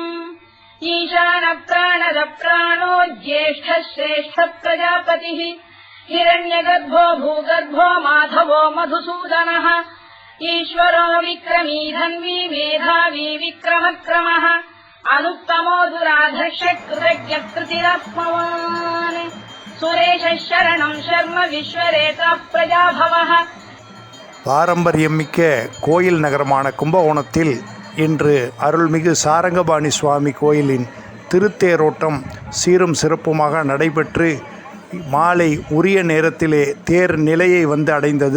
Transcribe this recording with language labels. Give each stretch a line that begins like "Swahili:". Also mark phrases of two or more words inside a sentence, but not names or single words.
Sanskrit: ईशानप्राणदप्राणो ज्येष्ठः श्रेष्ठः प्रजापतिः हिरण्यगर्भो भूगर्भो माधवो मधुसूदनः ईश्वरो विक्रमी धन्वी मेधावी विक्रमक्रमः अनुत्तमो दुराधर्षः कृतज्ञकृतिरात्मवान् सुरेशः शरणम् शर्म विश्वरेता प्रजाभवः.
Tamil: பாரம்பரியமிக்க கோயில் நகரமான கும்பகோணத்தில் இன்று அருள்மிகு சாரங்கபாணி சுவாமி கோயிலின் திருத்தேரோட்டம் சீரும் சிறப்புமாக நடைபெற்று மாலை உரிய நேரத்திலே தேர் நிலையை வந்து அடைந்தது.